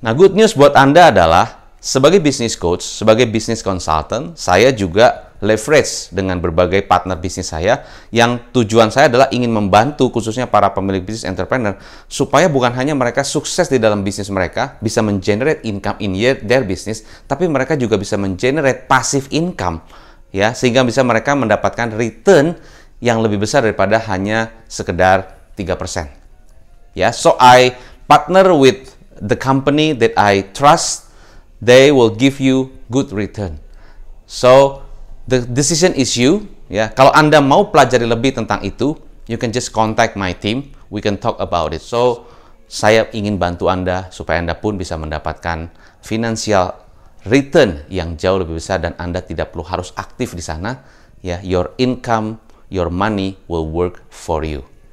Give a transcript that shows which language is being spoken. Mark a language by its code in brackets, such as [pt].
[id] Nah, good news buat Anda adalah sebagai business coach, sebagai business consultant, saya juga leverage dengan berbagai partner bisnis saya yang tujuan saya adalah ingin membantu khususnya para pemilik bisnis entrepreneur supaya bukan hanya mereka sukses di dalam bisnis mereka, bisa mengenerate [en] income in their business, [id] tapi mereka juga bisa mengenerate passive income, ya, sehingga bisa mereka mendapatkan return yang lebih besar daripada hanya sekedar 3%. [en] Ya, so I partner with the company that I trust. They will give you good return. So the decision is you. [id] Ya, kalau Anda mau pelajari lebih tentang itu, [en] you can just contact my team. We can talk about it. [id] So saya ingin bantu Anda supaya Anda pun bisa mendapatkan financial return yang jauh lebih besar dan Anda tidak perlu harus aktif di sana. [en] Ya, your income, your money will work for you.